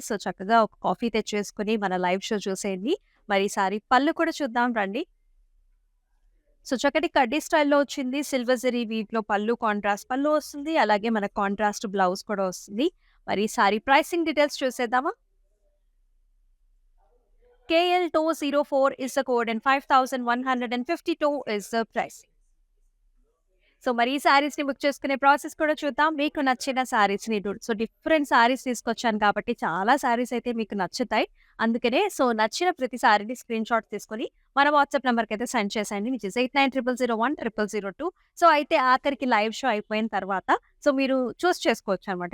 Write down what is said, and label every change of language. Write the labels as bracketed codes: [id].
[te] So, చక్కగా ఒక coffee తెచ్చేసుకొని మన లైవ్ షో చూసేయండి. మరి ఈసారి పళ్ళు కూడా చూద్దాం రండి. సో, చక్కటి కడ్డీ స్టైల్‌లో వచ్చింది. సిల్వర్ జరీ వీవ్‌లో పళ్ళు కాంట్రాస్ట్ పళ్ళు వస్తుంది. అలాగే మనకు కాంట్రాస్ట్ బ్లౌజ్ కూడా వస్తుంది. మరి ఈ సారీ ప్రైసింగ్ డీటెయిల్స్ చూసేద్దామా? [en] KL204 is the code and 5152 is the price. [te] So, మరి ఈ శారీస్‌ని బుక్ చేసుకునే ప్రాసెస్ కూడా చూద్దాం. మీకు నచ్చిన శారీస్‌ని సో, డిఫరెంట్ శారీస్ తీసుకొచ్చాను కాబట్టి చాలా శారీస్ అయితే మీకు నచ్చుతాయి. అందుకనే సో, నచ్చిన ప్రతి శారీని స్క్రీన్‌షాట్ తీసుకొని మన వాట్సాప్ నంబర్‌కైతే సెండ్ చేసేయండి. [en] which is [te] 8900010002. సో, అయితే ఆఖరికి లైవ్ షో అయిపోయిన తర్వాత సో, మీరు చూస్ చేసుకోవచ్చనమాట.